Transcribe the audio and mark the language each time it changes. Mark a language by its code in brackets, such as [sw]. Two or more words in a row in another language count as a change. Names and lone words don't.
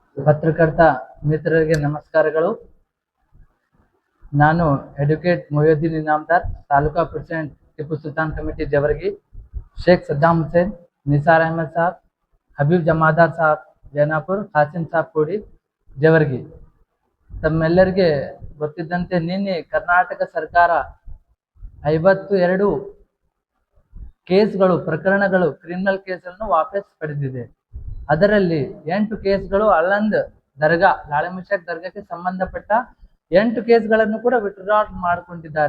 [kn] ಪತ್ರಕರ್ತ ಮಿತ್ರರಿಗೆ ನಮಸ್ಕಾರಗಳು. ನಾನು ಅಡ್ವೊಕೇಟ್ ಮೊಹಿಯುದ್ದೀನ್ ಇನಾಮದಾರ್, ತಾಲೂಕಾ ಪ್ರೆಸಿಡೆಂಟ್ ಟಿಪ್ಪು ಸುಲ್ತಾನ್ ಕಮಿಟಿ ಜವರ್ಗಿ, शेख सद्दाम हुसैन, निसार अहमद साहब, हबीब जमादार साहब जैनापुर, कासिम साहब कोಡಿ ಜವರ್ಗಿ. ತಮ್ಮೆಲ್ಲರಿಗೆ ಗೊತ್ತಿದ್ದಂತೆ ನಿನ್ನೆ ಕರ್ನಾಟಕ ಸರ್ಕಾರ 52 ಕೇಸ್ಗಳು, ಪ್ರಕರಣಗಳು, ಕ್ರಿಮಿನಲ್ ಕೇಸನ್ನು ವಾಪಸ್ ಪಡೆದಿದೆ. ಅದರಲ್ಲಿ 8 ಕೇಸ್ಗಳು ಅಳಂದ್ ದರ್ಗಾ, ಲಾಳೆಮುಷಕ್ ದರ್ಗಾಕ್ಕೆ ಸಂಬಂಧಪಟ್ಟ 8 ಕೇಸ್ಗಳನ್ನು ಕೂಡ ವಿತ್ಡ್ರಾ ಮಾಡಿಕೊಂಡಿದ್ದಾರೆ.